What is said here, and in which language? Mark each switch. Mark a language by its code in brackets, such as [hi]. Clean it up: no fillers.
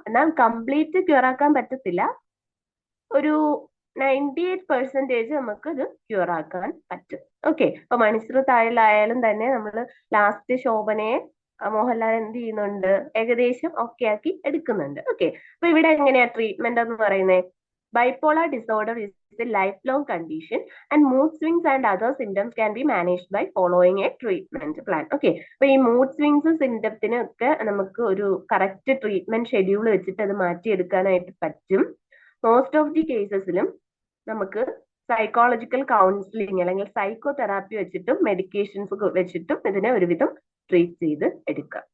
[ml] എന്നാൽ complete cure ആക്കാൻ പറ്റത്തില്ല. ഒരു 98% നമുക്ക് ഇത് ക്യൂർ ആക്കാൻ പറ്റും. ഓക്കെ, അപ്പൊ മണിശ്രീ താഴിലായാലും തന്നെ നമ്മൾ ലാസ്റ്റ് ശോഭനയെ മോഹൻലാൽ എന്ത് ചെയ്യുന്നുണ്ട്, ഏകദേശം ഓക്കെ ആക്കി എടുക്കുന്നുണ്ട്. ഓക്കെ, അപ്പൊ ഇവിടെ എങ്ങനെയാ ട്രീറ്റ്മെന്റ് എന്ന് പറയുന്നത്, [en] Bipolar disorder is a lifelong condition and mood swings and other symptoms can be managed by following a treatment plan. [ml] Okay, അപ്പൊ ഈ മൂഡ് സ്വിങ്സ് സിംറ്റത്തിനൊക്കെ നമുക്ക് ഒരു കറക്റ്റ് ട്രീറ്റ്മെന്റ് ഷെഡ്യൂൾ വെച്ചിട്ട് അത് മാറ്റിയെടുക്കാനായിട്ട് പറ്റും. മോസ്റ്റ് ഓഫ് ദി കേസസിലും നമുക്ക് സൈക്കോളജിക്കൽ കൗൺസിലിംഗ് അല്ലെങ്കിൽ psycho therapy വെച്ചിട്ടും മെഡിക്കേഷൻസ് വെച്ചിട്ടും ഇതിനെ ഒരുവിധം ട്രീറ്റ് ചെയ്ത് എടുക്കാം.